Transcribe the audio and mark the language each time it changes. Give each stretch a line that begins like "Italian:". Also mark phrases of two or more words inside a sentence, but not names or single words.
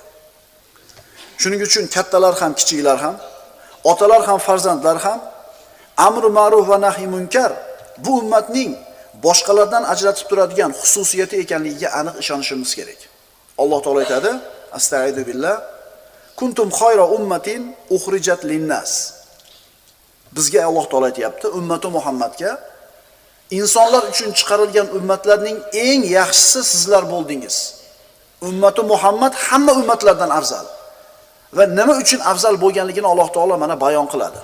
Uzbek: Shuning uchun kattalar ham, kichiklar ham, otalar ham, farzandlar ham amr ma'ruf va nahiy munkar bu ummatning boshqalardan ajratib turadigan xususiyati ekanligiga aniq ishonishimiz kerak. Alloh taolo aytadi:
Arabic: أستعيذ بالله كنتم خير أمة أخرجت للناس.
Uzbek: Bizga Alloh taolo aytayapti, ummati Muhammadga, insonlar uchun chiqarilgan ummatlarning eng yaxshisi sizlar bo'ldingiz. Ummati Muhammad hamma ummatlardan afzal. Va nima uchun afzal bo'lganligini Alloh taolo mana bayon qiladi.